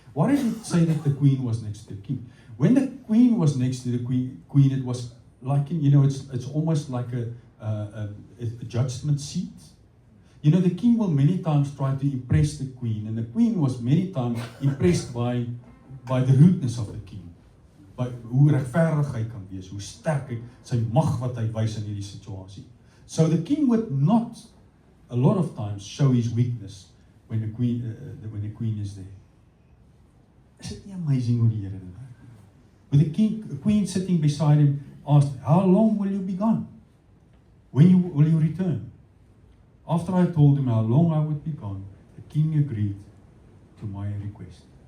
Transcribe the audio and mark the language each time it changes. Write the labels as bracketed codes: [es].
[en] Why did it say that the queen was next to the king? When the queen was next to the queen, it was like, you know, it's almost like a judgment seat. You know, the king will many times try to impress the queen, and the queen was many times impressed by the rudeness of the king. [af] By hoe regverdig hy kan wees, hoe sterk hy, sy mag wat hy wys in hierdie situasie. [en] So the king would not, a lot of times, show his weakness when the queen is there. Is it not amazing [af] hoe die Here dit werk? [en] With the queen sitting beside him asked, how long will you be gone? When will you return? After I told him how long I would be gone, the king agreed to my request.